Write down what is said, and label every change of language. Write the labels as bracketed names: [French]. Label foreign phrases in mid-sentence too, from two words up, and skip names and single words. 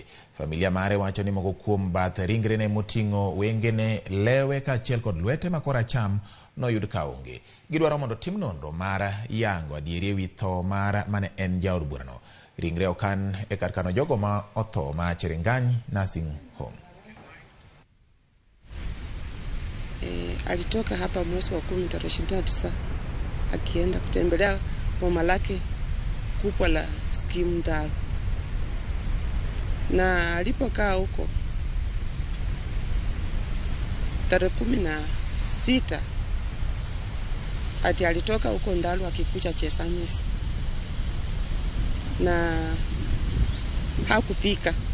[Luo (Kenya and Tanzania)] Familia mare wacho ni moko kuom bath ringrene moting'o wengene, lewe kaachiel kod lwete ma koracham noyud ka onge. Gidwaro mondo tim nonro mar yango adieri ewi tho mar mane en jaod burano. Ringre okan e kar kano jogo ma otho ma Cherengani Nursing Home. [Swahili] Alitoka hapa mwezi wa 10 tarehe 29 akienda kutembelea boma lake kubwa la Skimu Ndaru, na alipokaa huko tarehe 16 ati alitoka huko Ndaru akikuja Chesamisi na hakufika.